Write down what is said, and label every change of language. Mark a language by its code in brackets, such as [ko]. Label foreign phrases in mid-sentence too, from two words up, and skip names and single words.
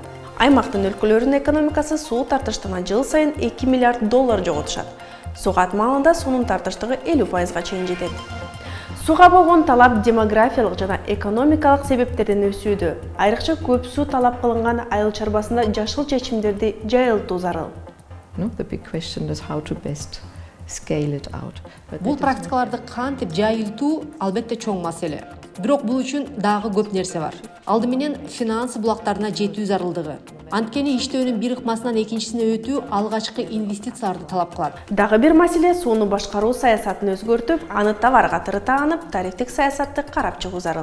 [ky] Аймактын өлкөлөрүнүн экономикасы суу тартыштыгына жыл сайын 2 миллиард доллар жоготушат. Сууга атмалында суунун тартыштыгы 50%га чейин жетет. Сууга болгон талап демографиялык жана экономикалык себептерден өсүүдө. Айрыкча көп суу талап кылынган айыл чарбасында жашыл чечимдерди жайылтуу зарыл. [en] The big question is how to best scale it out. [ky] Бул практикаларды кантип жайылтуу албетте чоң маселе. Бирок бул үчүн дагы көп нерсе бар. Алды менен финанс булактарына жетүү зарылдыгы. Анткени иштөөнүн бир ыкмасынан экинчисине өтүү алгачкы инвестицияларды талап кылат. Дагы бир маселе сууну башкаруу саясатын өзгөртүп, аны товар катары таанып, тарифтик саясатты карап чыгуу зарыл.